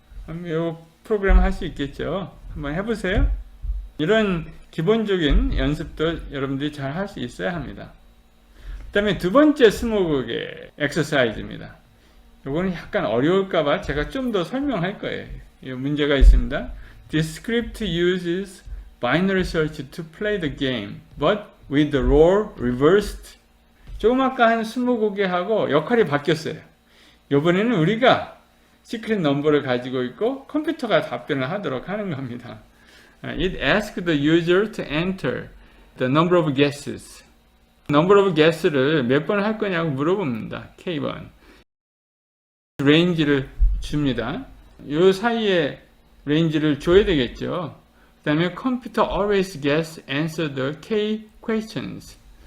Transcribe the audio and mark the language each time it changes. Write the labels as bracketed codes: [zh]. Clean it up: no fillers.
[ko] 그럼 이 프로그램 할 수 있겠죠? 한번 해보세요. 이런 기본적인 연습도 여러분들이 잘 할 수 있어야 합니다. 그 다음에 두 번째 스무고개 엑서사이즈입니다. 요거는 약간 어려울까봐 제가 좀 더 설명할 거예요. 이 문제가 있습니다. [en] This script uses binary search to play the game, but with the role reversed. [ko] 조금 아까 한 20곡에하고 역할이 바뀌었어요. 이번에는 우리가 시크릿 넘버를 가지고 있고 컴퓨터가 답변을 하도록 하는 겁니다. [en] It asks the user to enter the number of guesses. number of guess [ko] 를 몇 번 할 거냐고 물어봅니다. K번. 레인지를 줍니다. 이 사이에 레인지를 줘야 되겠죠. 그 다음에 [en] computer always guess answer the K questions.